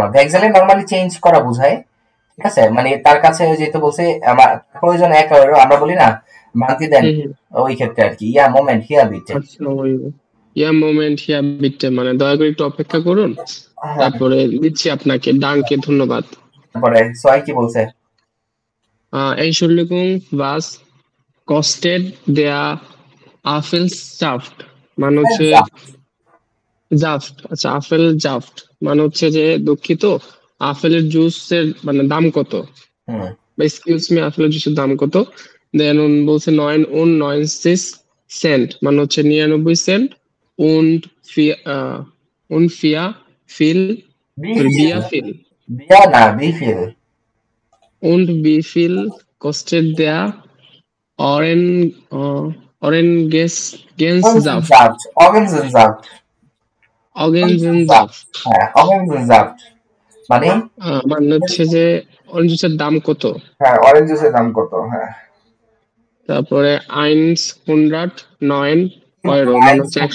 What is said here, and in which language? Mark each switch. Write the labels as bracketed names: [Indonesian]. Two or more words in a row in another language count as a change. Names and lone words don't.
[Bangla] ভেক্সেলে নরমালি চেঞ্জ করা বোঝায়, ঠিক আছে? মানে তার কাছে যেহেতু বলছে আমার প্রয়োজন 1 ইউরো, আমরা বলি না ভাঙতি দেন, হুম হুম। ওই ক্ষেত্রে আর কি। [German] Ja Moment hier bitte. [Bangla] আচ্ছা ওই [German] Ja Moment hier bitte, [Bangla] মানে দয়া করে একটু অপেক্ষা করুন, হ্যাঁ, তারপরে দিচ্ছি আপনাকে ডাঙ্কে ধন্যবাদ। তারপরে সয় কি বলছে? Entschuldigung, was kostet der Apfelsaft? মানে হচ্ছে জাফট, আচ্ছা [German] Apfel Saft [Bangla] মানে হচ্ছে যে দুঃখিত, আপেলের জুসের মানে দাম কত, হুম, বা [English] excuse me [Bangla] আপেলের জুসের দাম কত। দেন বলছে 9 und 90 সেন্ট, মানে হচ্ছে 99 সেন্ট। [German] und vier und vier viel, sorry, wie viel, wie viel, [Bangla] বিয়া না বিফিল, [German] und wie viel kostet der Orange Orangensaft? Orangensaft, Orangensaft, Orangensaft, Orangensaft [Bangla] হ্যাঁ অগেনজেনজাফট মানে মানে হচ্ছে যে অরেঞ্জ জুসের দাম কত। হ্যাঁ অরেঞ্জ জুসের দাম কত, হ্যাঁ। তারপরে 109 ইউরো, মানে হচ্ছে 100।